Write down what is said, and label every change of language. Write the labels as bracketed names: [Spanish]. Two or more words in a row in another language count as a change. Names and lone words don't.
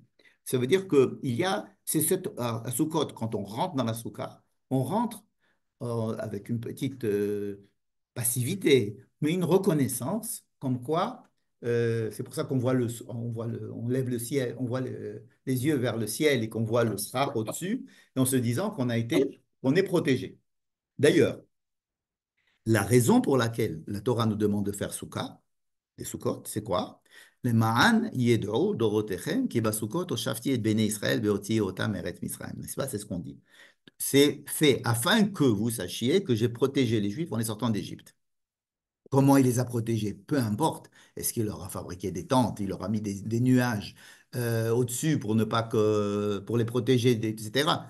[French] Ça veut dire c'est à Sukkot, quand on rentre dans la soukha, on rentre avec une petite passivité, mais une reconnaissance, comme quoi, c'est pour ça qu'on on lève le ciel, on voit les yeux vers le ciel et qu'on voit le shrap au-dessus, et en se disant qu'on est protégé. D'ailleurs, la raison pour laquelle la Torah nous demande de faire soukha, les Sukkot, c'est quoi? [Hebrew] Les למען ידעו דרתיכם כי בסכות הושבתי את בני ישראל בהוציאי אותם מארץ מצרים. [French] N'est-ce pas? C'est ce qu'on dit. C'est fait afin que vous sachiez que j'ai protégé les Juifs en les sortant d'Égypte. Comment il les a protégés? Peu importe. Est-ce qu'il leur a fabriqué des tentes? Il leur a mis des nuages au-dessus pour ne pas pour les protéger, etc.